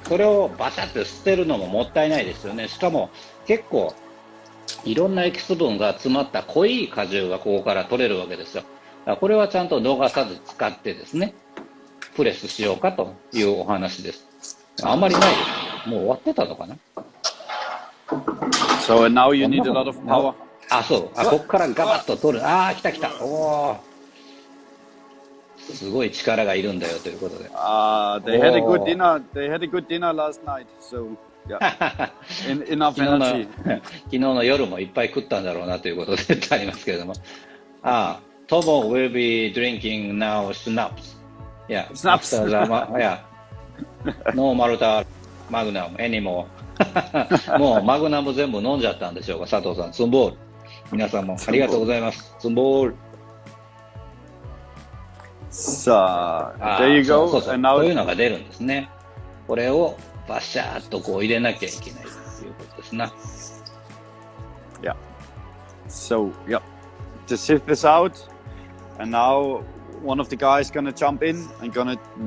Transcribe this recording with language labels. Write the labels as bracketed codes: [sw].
[ja] それをバシャって捨てるのももったいないですよね。しかも結構いろんなエキス分が詰まった濃い果汁がここから取れるわけですよ。だからこれはちゃんと逃さず使ってですね、プレスしようかというお話です。あんまりないです。もう終わってたのかな。 [en] So now you need a lot of power. [ja] そう。ここからガバッと取る。来た来た。おー。すごい力がいるんだよということで。 [en] They had a good dinner. They had a good dinner last night. So yeah, enough energy. [ja] 昨日の夜もいっぱい食ったんだろうなということでありますけれども。 [en] Tomo will be drinking now schnapps. Yeah. Schnapps. Yeah. No Malta Magnum anymore. [ja] もうマグナム全部飲んじゃったんでしょうか、佐藤さん。ツンボール。皆さんもありがとうございます。ツンボール。さあ、 [en] there you go. [ja] そういうのが出るんですね。これをバシャーっとこう入れなきゃいけないということですな。 [en] Yeah. So, yeah. To sift this out, and now one of the guys gonna jump in and gonna